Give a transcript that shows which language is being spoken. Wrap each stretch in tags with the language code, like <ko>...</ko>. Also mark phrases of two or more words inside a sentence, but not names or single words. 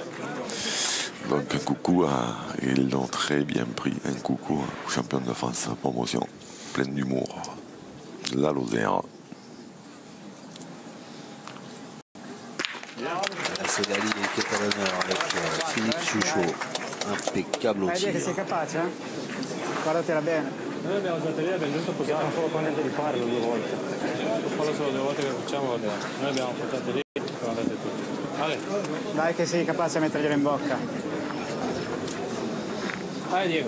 <fr>Donc un coucou, ils l'ont très bien pris, un coucou au champion de France promotion, plein d'humour, la Lozère. C'est Gali qui est à l'honneur avec Philippe Suchot, impeccable au tir.</fr> <it>Vedi che sei capace, eh? Guardatela bene. Noi abbiamo giocato lì, abbiamo giusto appoggiato. Sono solo contento di farlo 2 volte. Fallo solo 2 volte che facciamo, va bene. Noi abbiamo appoggiato lì, sono andati tutti. Ale. Dai che sei capace a metterglielo in bocca. Vai Diego.</it>